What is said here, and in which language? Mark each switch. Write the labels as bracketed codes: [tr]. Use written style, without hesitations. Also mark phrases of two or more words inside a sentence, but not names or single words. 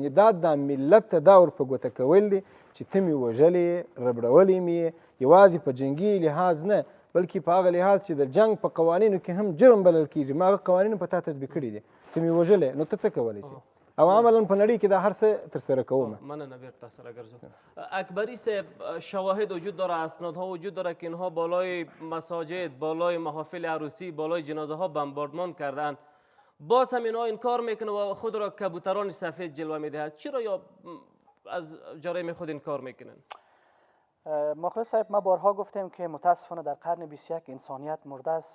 [ps] یعنې دا د ملت ته دا ور په ګوته کول دي چې ته مې وژلې، ربړولې مې، یوازې په جنګي لحاظ نه بلکې په هغه لحاظ چې د جنګ په قوانینو کې هم جرم بلل کېږي. ما هغه قوانینو په تا تطبیق کړي دي، ته مې وژلې، نو ته څه کولی شې؟ او عملا په نړۍ کې دا هر څه ترسره کوم. مننه بیرته سره ګرځو. اکبری صاحب، [fa] شواهد وجود داره، اسنادها وجود داره که اینها بالای مساجد، بالای محافل عروسی، بالای جنازه ها بمباردمان کردن. باز هم اینها انکار میکنه و خود را کبوتران سفید جلوه میدهد. چرا یا از جرایم خود انکار میکنن؟ مخلص صاحب، ما بارها گفتیم که متاسفانه در قرن 21 انسانیت مرده است.